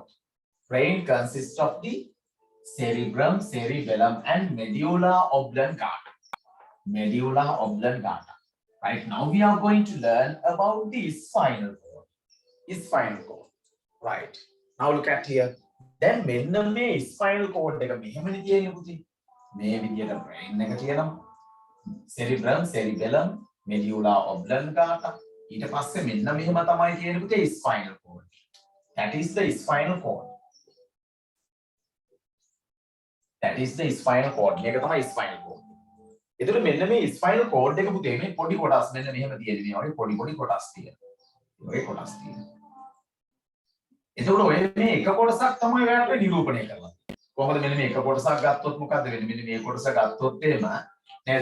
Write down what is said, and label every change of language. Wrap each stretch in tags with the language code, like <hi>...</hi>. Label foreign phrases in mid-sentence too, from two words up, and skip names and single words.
<en>Brain consists of the cerebrum, cerebellum, and medulla oblongata. Right, now we are going to learn about the spinal cord. Right, now look at here. Then</en> <si>මෙන්න මේ</si> <en>spinal cord</en> <si>එක මෙහෙමනේ තියෙන්නේ පුතේ. මේ විදියට brain එක තියෙනවා.</si> <en>cerebrum, cerebellum, medulla oblongata.</en> <si>ඊට පස්සේ මෙන්න මෙහෙම තමයි තියෙන්නේ පුතේ</si> <en>spinal cord. That is the spinal cord.</en> <si>මේක තමයි</si> <en>spinal cord.</en> <si>එතකොට මෙන්න මේ</si> <en>spinal cord</en> <si>එක පුතේ මේ පොඩි කොටස් මෙන්න මෙහෙම තියෙන මේ වගේ පොඩි කොටස් තියෙනවා. එතකොට ඔය මේ එක කොටසක් තමයි ඔයාලට නිරූපණය කරලා. කොහොමද මෙන්න මේ එක කොටසක් ගත්තොත් මොකද්ද වෙන්නේ? මෙන්න මේ කොටස ගත්තොත් එහෙම නේද?</si>